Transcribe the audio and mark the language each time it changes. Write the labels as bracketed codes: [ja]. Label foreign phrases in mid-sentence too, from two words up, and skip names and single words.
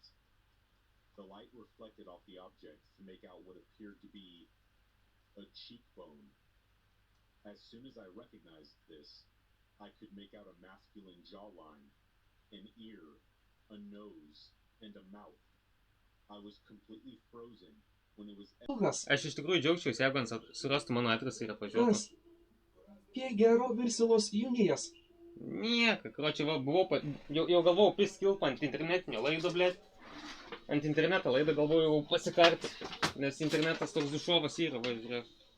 [en] The light reflected off the object to make out what appeared to be a cheekbone. As soon as I recognized this, I could make out a masculine jawline, an ear, a nose, and a mouth. I was completely frozen when it was [lt] Kas? Aš iš tikrųjų džiaugčiausi, jeigu ant surastų mano adresą ir atvažiuotų. Kas? Pie gero virsilos jungijas. Nieko, kročiai, va, buvau, jau galvojau priskilp ant internetinio laido, blėt. Ant interneto laidą galvojau pasikarti, nes internetas toks dušovas yra, va, žiūrėk.